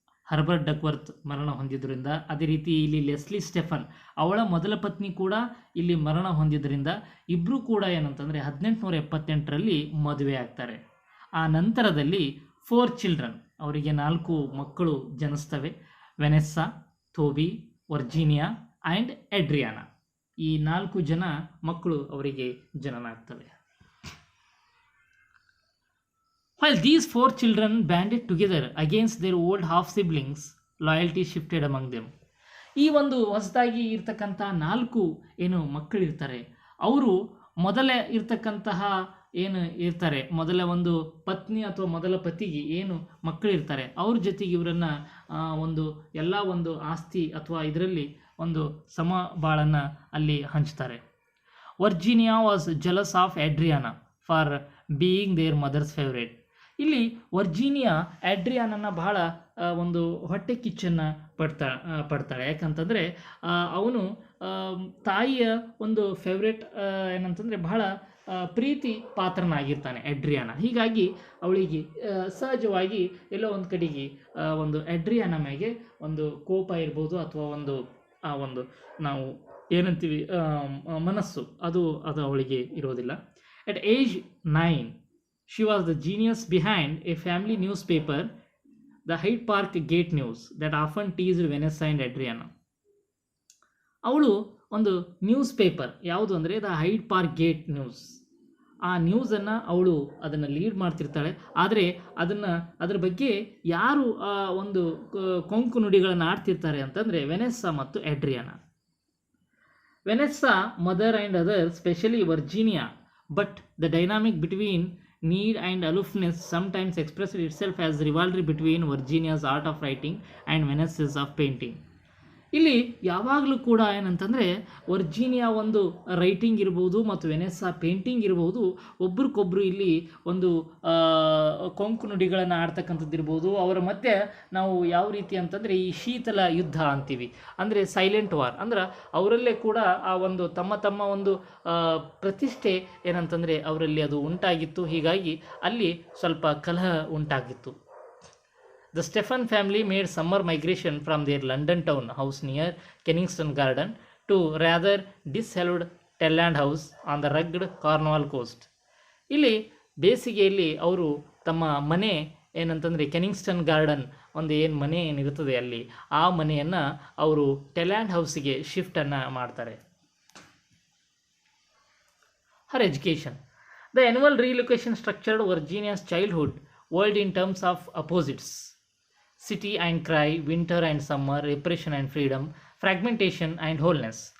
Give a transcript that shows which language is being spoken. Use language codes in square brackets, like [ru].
[kn] Herbert Duckworth ಮರಣ ಹೊಂದಿದ್ದರಿಂದ, ಅದೇ ರೀತಿ ಇಲ್ಲಿ ಲೆಸ್ಲಿ ಸ್ಟೆಫನ್ ಅವಳ ಮೊದಲ ಪತ್ನಿ ಕೂಡ ಇಲ್ಲಿ ಮರಣ ಹೊಂದಿದ್ದರಿಂದ ಇಬ್ಬರು ಕೂಡ ಏನಂತಂದರೆ 1878ರಲ್ಲಿ ಮದುವೆ ಆಗ್ತಾರೆ. ಆ ನಂತರದಲ್ಲಿ 4 ಚಿಲ್ಡ್ರನ್, ಅವರಿಗೆ 4 ಮಕ್ಕಳು ಜನಿಸ್ತವೆ. ವೆನೆಸ್ಸಾ, ಥೋಬಿ, ವರ್ಜೀನಿಯಾ ಆ್ಯಂಡ್ ಎಡ್ರಿಯಾನಾ, ಈ 4 ಜನ ಮಕ್ಕಳು ಅವರಿಗೆ ಜನನ ಆಗ್ತವೆ. [en] While these 4 children banded together against their old half siblings, loyalty shifted among them. [kn] ಈ ಒಂದು ಹೊಸದಾಗಿ ಇರ್ತಕ್ಕಂಥ 4 ಏನು ಮಕ್ಕಳಿರ್ತಾರೆ, ಅವರು ಮೊದಲೇ ಇರ್ತಕ್ಕಂತಹ ಏನು ಇರ್ತಾರೆ, ಮೊದಲ ಒಂದು ಪತ್ನಿ ಅಥವಾ ಮೊದಲ ಪತಿಗೆ ಏನು ಮಕ್ಕಳಿರ್ತಾರೆ, ಅವ್ರ ಜೊತೆಗೆ ಇವರನ್ನು ಒಂದು ಎಲ್ಲ ಒಂದು ಆಸ್ತಿ ಅಥವಾ ಇದರಲ್ಲಿ ಒಂದು ಸಮಬಾಳನ್ನು ಅಲ್ಲಿ ಹಂಚ್ತಾರೆ. [en] Virginia was jealous of Adriana for being their mother's favourite. [kn] ಇಲ್ಲಿ ವರ್ಜೀನಿಯಾ ಎಡ್ರಿಯಾನನ್ನು ಬಹಳ ಒಂದು ಹೊಟ್ಟೆ ಕಿಚ್ಚನ್ನು ಪಡ್ತಾಳೆ. ಯಾಕಂತಂದರೆ ಅವನು ತಾಯಿಯ ಒಂದು ಫೇವ್ರೇಟ್ ಏನಂತಂದರೆ ಬಹಳ ಪ್ರೀತಿ ಪಾತ್ರನಾಗಿರ್ತಾನೆ ಎಡ್ರಿಯಾನ. ಹೀಗಾಗಿ ಅವಳಿಗೆ ಸಹಜವಾಗಿ ಎಲ್ಲೋ ಒಂದು ಕಡೆಗೆ ಒಂದು ಎಡ್ರಿಯಾನ ಮೇಲೆ ಒಂದು ಕೋಪ ಇರ್ಬೋದು ಅಥವಾ ಒಂದು ನಾವು ಏನಂತೀವಿ ಮನಸ್ಸು ಅದು ಅವಳಿಗೆ ಇರೋದಿಲ್ಲ. [en] At age 9, she was the genius behind a family newspaper, the Hyde Park Gate News, that often teased Vanessa and Adriana. [kn] ಅವಳು ಒಂದು ನ್ಯೂಸ್ ಪೇಪರ್ ಯಾವುದು ಅಂದರೆ the hide park gate news, ಆ ನ್ಯೂಸನ್ನು ಅವಳು ಅದನ್ನು ಲೀಡ್ ಮಾಡ್ತಿರ್ತಾಳೆ. ಆದರೆ ಅದರ ಬಗ್ಗೆ ಯಾರು ಒಂದು ಕೊಂಕು ನುಡಿಗಳನ್ನು ಆಡ್ತಿರ್ತಾರೆ ಅಂತಂದರೆ ವೆನೆಸ್ಸಾ ಮತ್ತು ಎಡ್ರಿಯಾನಾ. [en] Vanessa mother and other, specially Virginia, but the dynamic between need and aloofness sometimes expressed itself as rivalry between Virginia's art of writing and Vanessa's of painting. [kn] ಇಲ್ಲಿ ಯಾವಾಗಲೂ ಕೂಡ ಏನಂತಂದರೆ ವರ್ಜೀನಿಯಾ ಒಂದು ರೈಟಿಂಗ್ ಇರ್ಬೋದು ಮತ್ತು ವೆನೆಸ್ಸಾ ಪೇಂಟಿಂಗ್ ಇರ್ಬೋದು, ಒಬ್ರಿಗೊಬ್ರು ಇಲ್ಲಿ ಒಂದು ಕೊಂಕು ನುಡಿಗಳನ್ನು ಆಡ್ತಕ್ಕಂಥದ್ದು ಇರ್ಬೋದು. ಅವರ ಮಧ್ಯೆ ನಾವು ಯಾವ ರೀತಿ ಅಂತಂದರೆ ಈ ಶೀತಲ ಯುದ್ಧ ಅಂತೀವಿ, ಅಂದರೆ ಸೈಲೆಂಟ್ ವಾರ್, ಅಂದ್ರೆ ಅವರಲ್ಲೇ ಕೂಡ ಆ ಒಂದು ತಮ್ಮ ಒಂದು ಪ್ರತಿಷ್ಠೆ ಏನಂತಂದರೆ ಅವರಲ್ಲಿ ಅದು ಉಂಟಾಗಿತ್ತು. ಹೀಗಾಗಿ ಅಲ್ಲಿ ಸ್ವಲ್ಪ ಕಲಹ ಉಂಟಾಗಿತ್ತು. [en] The Stephen family made summer migration from their London town house near Kennington Garden to rather dishallowed Telland house on the rugged Cornwall coast. [kn] ಇಲ್ಲಿ ಬೇಸಿಗೆಯಲ್ಲಿ ಅವರು ತಮ್ಮ ಮನೆ ಏನಂತಂದರೆ ಕೆನಿಂಗ್ಸ್ಟನ್ ಗಾರ್ಡನ್ ಒಂದು ಏನು ಮನೆ ಏನಿರುತ್ತದೆ ಅಲ್ಲಿ ಆ ಮನೆಯನ್ನು ಅವರು ಟೆಲ್ಯಾಂಡ್ ಹೌಸಿಗೆ ಶಿಫ್ಟನ್ನು ಮಾಡ್ತಾರೆ. [en] Her education. The annual relocation structured Virginia's childhood world in terms of opposites: city and cry, winter and summer, repression and freedom, fragmentation and wholeness.